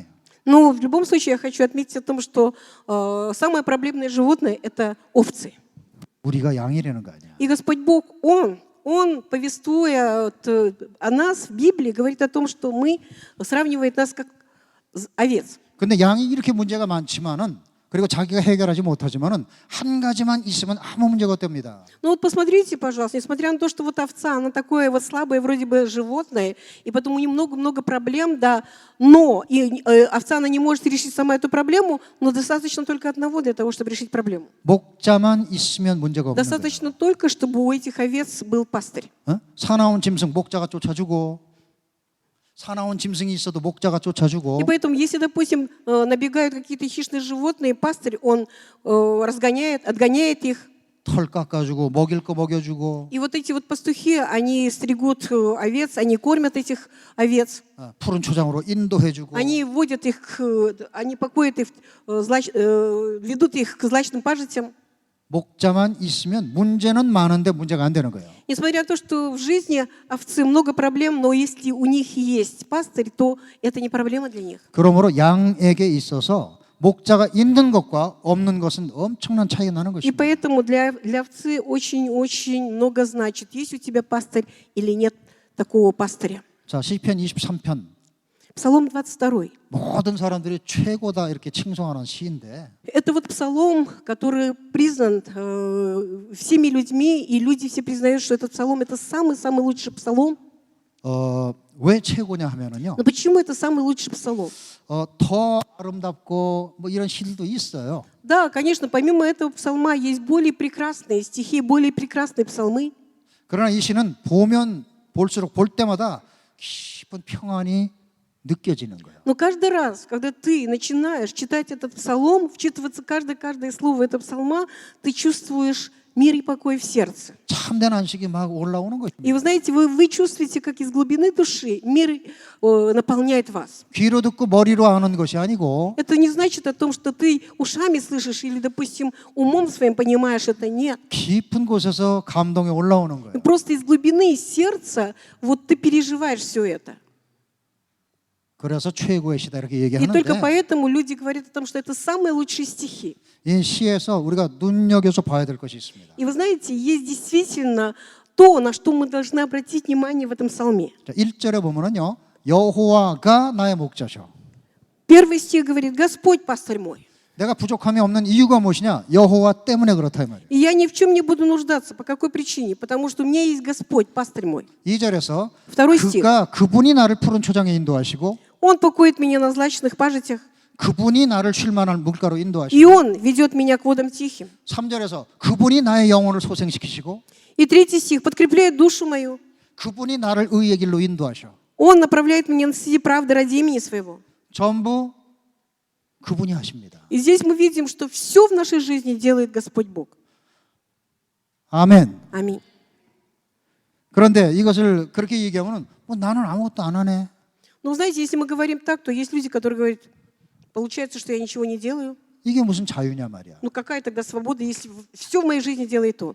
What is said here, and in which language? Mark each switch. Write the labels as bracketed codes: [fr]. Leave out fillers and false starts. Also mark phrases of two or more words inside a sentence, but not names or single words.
[ru] Но в любом случае я хочу отметить о том, что самое проблемное животное – это овцы. [ko] 우리가 양이라는 거 아니야. [ru] И Господь Бог, Он, повествуя о нас в Библии, говорит о том, что сравнивает нас как овец. [ko] 근데 양이 이렇게 문제가 많지만은 그리고 자기가 해결하지 못하지만은 한 가지만 있으면 아무 문제가 없답니다. [ru] Ну вот посмотрите, пожалуйста, несмотря на то, что вот овца, она такое вот слабое вроде бы животное, и потом у нее много-много проблем, да, но овца, она не может решить сама эту проблему, но достаточно только одного для того, чтобы решить проблему. [ko] 목자만 있으면 문제가 없는 거예요. [ru] Достаточно только, чтобы у этих овец был пастырь. [ko] 사나운 짐승 목자가 쫓아주고 사나운 짐승이 있어도 목자가 쫓아주고 [ru] И поэтому, если, допустим, набегают какие-то хищные животные, пастырь, он отгоняет их. [ko] 털 깎아주고 먹일 거 먹여주고 [ru] И вот эти вот пастухи, они стригут овец, они кормят этих овец. [ko] 푸른 초장으로 인도해주고 [ru] Они водят их, они покоят их, ведут их к злачным пажитям. [ko] 목자만 있으면 문제는 많은데 문제가 안 되는 거예요. [ru] Несмотря на то, что в жизни овцы много проблем, но если у них есть пастырь, то это не проблема для них. [ko] 그러므로 양에게 있어서 목자가 있는 것과 없는 것은 엄청난 차이가 나는 [ru] И [ko] 것입니다. [ru] поэтому для овцы очень-очень много значит, есть у тебя пастырь или нет такого пастыря. [ko] 자, 시편 23편 [ru] Псалом 22. [ko] 모든 사람들이 최고다 이렇게 칭송하는 시인데 [ru] Это вот псалом, который признан всеми людьми, и люди все признают, что этот псалом – это самый-самый лучший псалом. [ko] 왜 최고냐 하면은요. [ru] Но почему это самый лучший псалом? [ko] 더 아름답고 뭐 이런 시들도 있어요. [ru] Да, конечно, помимо этого псалма есть более прекрасные стихи, более прекрасные псалмы. [ko] 그러나 이 시는 보면 볼수록 볼 때마다 깊은 평안이 느껴지는 거예요. [ru] Но каждый раз, когда ты начинаешь читать этот псалом, вчитываться каждое слово этого псалма, ты чувствуешь мир и покой в сердце. [ko] 참된 안식이 막 올라오는 것입니다. [ru] И вы знаете, вы чувствуете, как из глубины души мир наполняет вас. [ko] 귀로 듣고 머리로 아는 것이 아니고 [ru] Это не значит о том, что ты ушами слышишь или, допустим, умом своим понимаешь это. Нет. [ko] 깊은 곳에서 감동이 올라오는 거예요. [ru] Просто из глубины сердца вот ты переживаешь все это. [ko] 그래서 최고의 시다 이렇게 [ru] И только [ko] 얘기하는데 [ru] поэтому люди говорят о том, что это самые лучшие стихи. [ko] 이 시에서 우리가 눈여겨서 봐야 될 것이 있습니다. [ru] И вы знаете, есть действительно то, на что мы должны обратить внимание в этом псалме. [ko] 자, 1절에 보면은요. 여호와가 나의 목자셔. [ru] Первый стих говорит: «Господь пастырь мой, [ko] 내가 부족함이 없는 이유가 무엇이냐? 여호와 때문에 그렇다 이 말이에요. [ru] и я ни в чем не буду нуждаться». По какой причине? Потому что у меня есть Господь, пастырь мой. [ko] 2절에서 [ru] Второй стих. [ko] 그분이 나를 푸른 초장에 인도하시고 [ru] Он покоит меня на злачных пажитях, [ko] 그분이 나를 쉴만한 물가로 [ru] и [ko] 인도하시고 [ru] Он ведет меня к водам тихим. [ko] 3절에서 그분이 나의 영혼을 소생시키시고 [ru] И третий стих: «Подкрепляет душу мою». [ko] 그분이 나를 의의 길로 인도하셔. [ru] Он направляет меня на среди правды ради имени своего. [ko] 전부 그분이 하십니다. [ru] И здесь мы видим, что все в нашей жизни делает Господь Бог. [ko] 아멘. [ru] Аминь. [ko] 그런데 이것을 그렇게 얘기하면 뭐 나는 아무것도 안 하네. [ru] Но знаете, если мы говорим так, то есть люди, которые говорят: получается, что я ничего не делаю. [ko] 이게 무슨 자유냐 말이야. [ru] Ну какая тогда свобода, если все в моей жизни делает Он?